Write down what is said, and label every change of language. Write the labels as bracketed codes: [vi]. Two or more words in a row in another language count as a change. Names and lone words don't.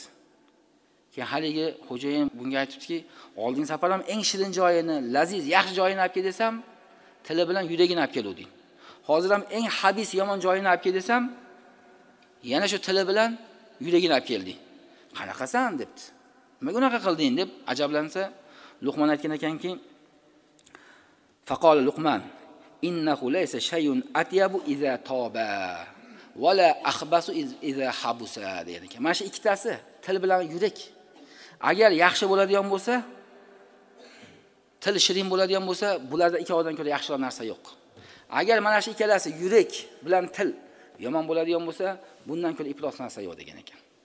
[uz] Keyin haligi xo'jayin bunga aytibdiki, oldin safar ham eng shirin joyini, laziz, yaxshi joyini olib kel desam, tili bilan yuragini olib keluvding. Hozir ham eng habis, yomon joyini olib kel desam, yana shu tili bilan yuragini olib kelding. Qanaqasan debdi. Nimaga unaqa qilding deb ajablansa, Luqmon aytgan ekanki, [ar] فقال لقمان إنه ليس شيء أطيب إذا طاب ولا أخبث إذا خبث [uz] degan ekan. Mana shu ikkitasi, til bilan yurak. Agar yaxshi bo'ladigan bo'lsa, til shirin bo'ladigan bo'lsa, bularda ikkovidan ko'ra yaxshiroq narsa yo'q. Agar mana shu ikkalasi, yurak bilan til yomon bo'ladigan bo'lsa, bundan ko'ra iflos narsa yo'q degan ekan.